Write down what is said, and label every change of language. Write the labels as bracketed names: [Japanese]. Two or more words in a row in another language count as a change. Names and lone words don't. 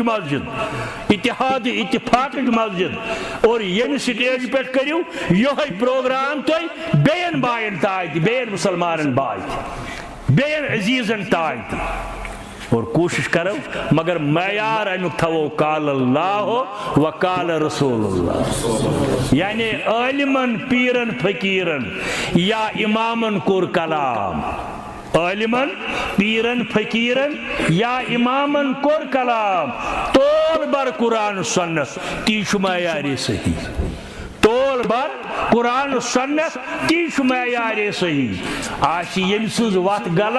[Kashmiri] مسجد اتحاد اتفاقٕچ مسجد اور ییٚمہِ سٹیج پٮ۪ٹھ کٔرِو یِہوٚے پروگرام تُہۍ بیٚیَن بایَن تانۍ تہِ بیٚیَن مُسلمانن باے تہِ بیٚیَن عزیٖزن تانۍ تہِ اور کوشش کرو مگر معیار امیُک تھاوو [Arabic] قال اللہ و قال رسول اللہ [Kashmiri] یعنی عالمن پیرن فقیرن یا امامن کوٚر کلام عالمن پیرن فقیرن یا امامن کوٚر کلام تول بر قرآن سنت تی چھُ معیارِ صحیح تول بر قرآن سنت تی چھُ معیارِ صحیح آسہِ ییٚمہِ سٕنٛز وتھ